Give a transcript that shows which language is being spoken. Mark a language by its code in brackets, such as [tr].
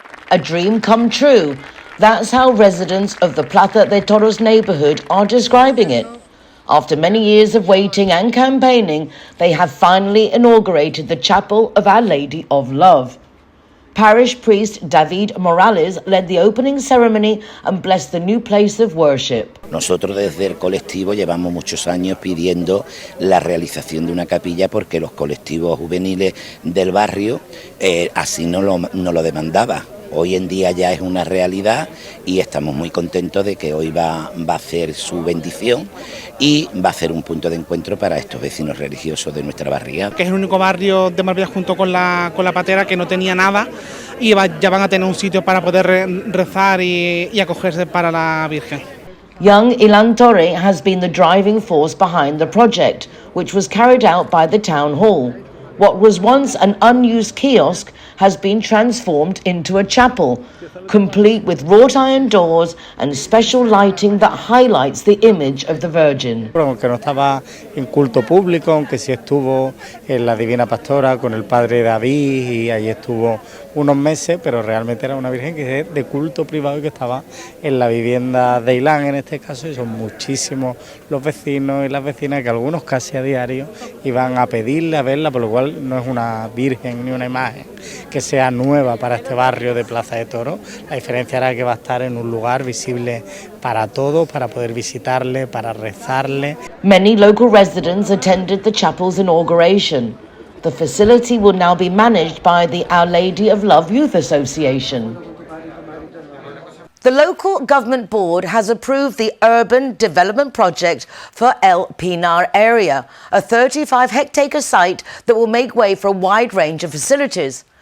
[en] A dream come true. That's how residents of the Plaza de Toros neighbourhood are describing it. After many years of waiting and campaigning, they have finally inaugurated the Chapel of Our Lady of Love. Parish priest David Morales led the opening ceremony and blessed the new place of worship. [es] Nosotros desde el colectivo llevamos muchos años pidiendo la realización de una capilla porque los colectivos juveniles del barrio así no lo demandaba. Hoy en día ya es una realidad y estamos muy contentos de que hoy va a hacer su bendición y va a ser un punto de encuentro para estos vecinos religiosos de nuestra barriada. Que es el único barrio de Marbella junto con la Patera que no tenía nada y ya van a tener un sitio para poder rezar y acogerse para la Virgen. [en] Young Ilan Torre has been the driving force behind the project, which was carried out by the town hall. What was once an unused kiosk has been transformed into a chapel, complete with wrought iron doors and special lighting that highlights the image of the Virgin. [es] Aunque no estaba en culto público, aunque sí estuvo en la Divina Pastora con el Padre David y ahí estuvo unos meses, pero realmente era una Virgen que es de culto privado y que estaba en la vivienda de Ilán en este caso, y son muchísimos los vecinos y las vecinas que algunos casi a diario iban a pedirle a verla, por lo cual no es una Virgen ni una imagen que sea nueva para este barrio de Plaza de Toros. La diferencia era que va a estar en un lugar visible para todos, para poder visitarle, para rezarle. [en] Many local residents attended the chapel's inauguration. The facility will now be managed by the Our Lady of Love Youth Association. The local government board has approved the urban development project for El Pinar area, a 35-hectare site that will make way for a wide range of facilities.